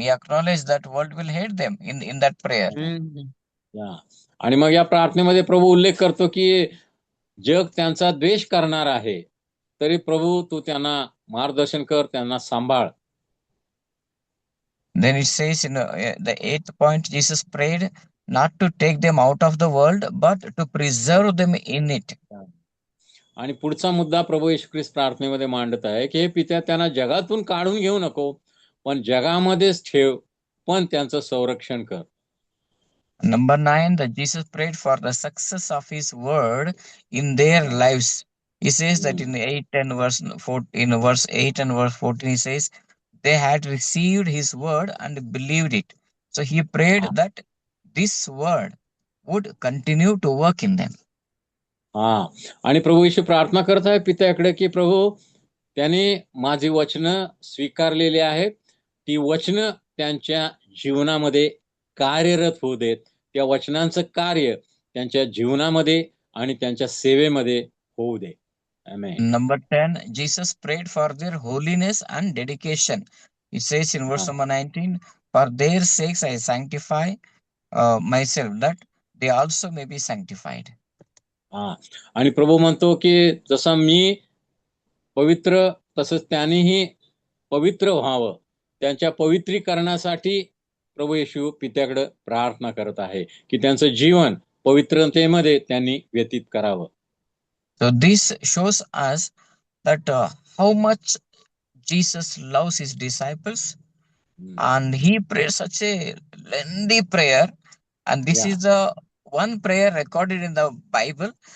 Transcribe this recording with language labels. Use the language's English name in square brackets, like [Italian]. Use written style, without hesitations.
[English] He acknowledged that world will hate them in that prayer. [Marathi] आणि मग या प्रार्थनेमध्ये प्रभू उल्लेख करतो की जग त्यांचा द्वेष करणार आहे, तरी प्रभू तू त्यांना मार्गदर्शन कर, त्यांना सांभाळ. [English] Then it says in the 8th point, Jesus prayed not to take them out of the world but to preserve them in it. [Marathi] आणि पुढचा मुद्दा प्रभू येशू ख्रिस्त प्रार्थनेमध्ये मांडत आहे की हे पित्या, त्यांना जगातून काढून घेऊ नको, पण जगामध्येच ठेव, पण त्यांचं संरक्षण कर. [English] Number 9, that Jesus prayed for the success of his word in their lives. He says that in 8 and verse 4, in verse 8 and verse 14, he says they had received his word and believed it. So he prayed that this word would continue to work in them. [Marathi] आणि प्रभू येशू प्रार्थना करत आहे पित्याकडे की प्रभू, त्याने माझी वचनं स्वीकारलेली आहेत, ती वचनं त्यांच्या जीवनामध्ये कार्यरत होऊ देत. त्या वचनांचं कार्य त्यांच्या जीवनामध्ये आणि त्यांच्या सेवेमध्ये होऊ दे. [English] Number 10, Jesus prayed for their holiness and dedication. He says in verse number 19, for their sakes I sanctify myself, that they also may be sanctified. [Marathi] आणि प्रभू म्हणतो की जसा मी पवित्र तसंच त्यांनीही पवित्र व्हावं, त्यांच्या पवित्रीकरणासाठी प्रभू येशू पित्याकडे प्रार्थना करत आहे की त्यांचं जीवन पवित्रतेमध्ये त्यांनी व्यतीत करावं. [English] So this shows us that how much Jesus loves his disciples, and he prayed such a lengthy prayer, and this is the one prayer recorded in the Bible.